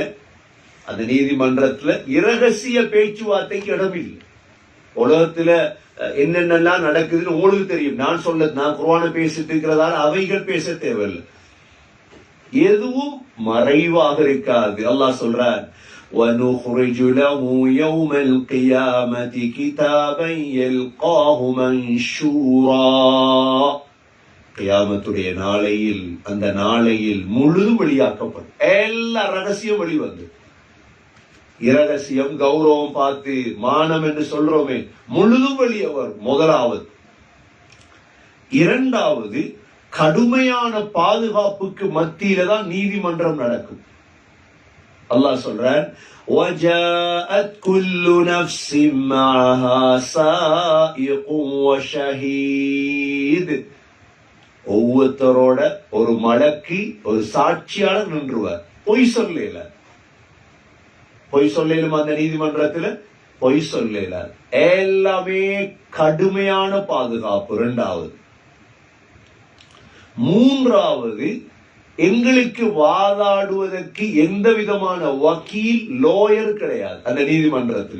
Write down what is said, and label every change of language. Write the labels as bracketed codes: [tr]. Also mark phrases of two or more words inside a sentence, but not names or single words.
[ta] அந்த நீதிமன்றத்துல இரகசிய பேச்சுவார்த்தைக்கு இடமில்லை. உலகத்துல என்னென்னலாம் நடக்குதுன்னு உங்களுக்கு தெரியும். நான் குர்ஆன பேசிட்டு இருக்கிறதால அவைகள் பேச தேவையில்லை. எதுவும் மறைவாக இருக்காது. அல்லாஹ் சொல்றான், [ar] وَنُخْرِجُ لَهُ يَوْمَ الْقِيَامَةِ كِتَابًا يَلْقَاهُ مَنْشُورًا. [ta] கியாமத்துடைய நாளையில், அந்த நாளையில் முழுதும் வெளியாக்கப்படும். எல்லா ரகசியம் வெளிவந்து, இரகசியம் கௌரவம் பார்த்து மானம் என்று சொல்றோமே, முழுதும் வெளியே வரும். முதலாவது. இரண்டாவது, கடுமையான பாதுகாப்புக்கு மத்தியில தான் நீதிமன்றம் நடக்கும். அல்லாஹ் சொல்றான், [ar] وَجَاءَتْ كُلُّ نَفْسٍ مَعَهَا سَائِقٌ وَشَهِيدٌ. [ta] ஒவ்வொருத்தரோட ஒரு மலக்கு, ஒரு சாட்சியாளர் நின்றுவார். பொய் சொல்லல. பொய் சொல்லலுமா? அந்த நீதிமன்றத்துல பொய் சொல்லல. எல்லாமே கடுமையான பாதுகாப்பு. இரண்டாவது. மூன்றாவது, எங்களுக்கு வாதாடுவதற்கு எந்த விதமான வக்கீல், லோயர் கிடையாது அந்த நீதிமன்றத்துல.